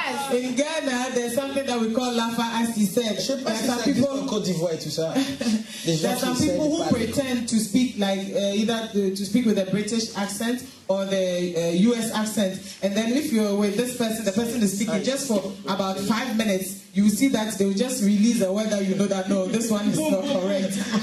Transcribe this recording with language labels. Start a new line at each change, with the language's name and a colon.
English: In Ghana, there's something that we call lafa, as he said.
French: Je sais pas si ça existe en Côte d'Ivoire et tout ça.
English: There are some people who pretend to speak like either to speak with a British accent or the US accent, and then if you're with this person, the person is speaking just for about 5 minutes, you see that they will just release a word that you know that no, this one is not correct.